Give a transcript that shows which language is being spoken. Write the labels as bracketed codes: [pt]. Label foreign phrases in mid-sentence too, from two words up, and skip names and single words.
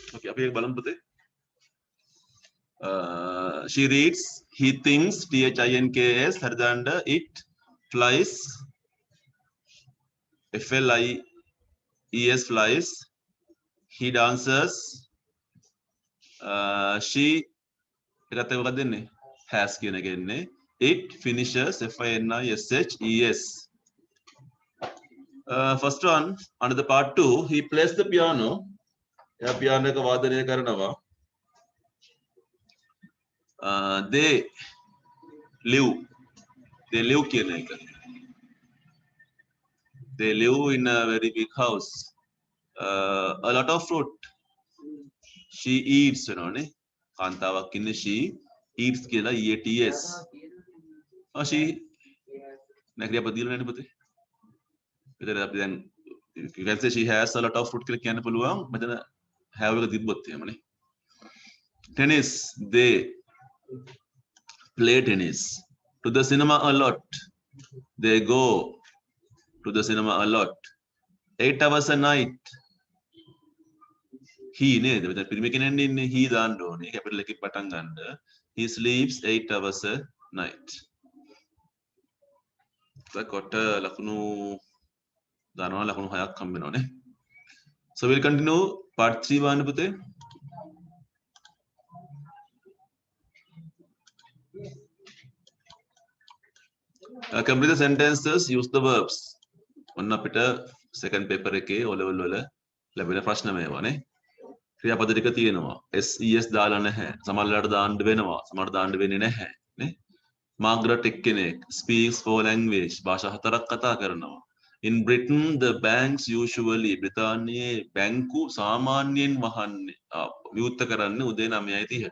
[si] අපි ඒක බලමු පුතේ. [en] She reads, he thinks, thinks, හරිද? It flies, flies, flies. He dances, she [si] එකත් මොකක්ද දෙන්නේ? [en] Has කියන [si] එක එන්නේ. [en] It finishes, finishes. First one, under the part 2, he plays the piano. [si] එයා පියානෝ එක වාදනය කරනවා. [en] They live [si] කියන එක. [en] They live in a very big house. A lot of fruit. She eats, [si] වෙනවනේ. කාන්තාවක් ඉන්නේ [en] she eats [si] කියලා eats. she නැගිය අප දීලා නැනේ පුතේ. මෙතන අපි දැන් [en] you can say she has a lot of fruit [si] කියලා කියන්න පුළුවන්. මෙතන have එක තිබ්බොත් එහෙමනේ. [en] Tennis, they play tennis. To the cinema a lot. They go to the cinema a lot. 8 hours a night. He නේද? [si] මෙතන පිරිමි කෙනෙක් ඉන්නේ he දාන්න ඕනේ. capital එකකින් පටන් ගන්න. [en] He sleeps 8 hours a night. [si] කොට ලකුණු දානවා ලකුණු 6ක් හම්බ වෙනවනේ. [en] So we'll continue part 3 [si] බලන්න පුතේ. [en] Complete the sentences, use the verbs. [si] ඔන්න අපිට [en] second paper [si] එකේ O level වල ලැබෙන ප්‍රශ්න මේවානේ. ක්‍රියාපද ටික තියෙනවා. SES දාලා නැහැ. සමහරවිට දාන්න වෙනවා. සමහරවිට දාන්න වෙන්නේ නැහැ නේ. මාග්‍රට් එක්කෙනෙක් [en] speaks 4 language. [si] භාෂා 4ක් කතා කරනවා. [en] In Britain the banks usually [si] බ්‍රිතාන්‍යයේ බැංකු සාමාන්‍යයෙන් වහන්නේ විවෘත කරන්නේ උදේ 9:30ට.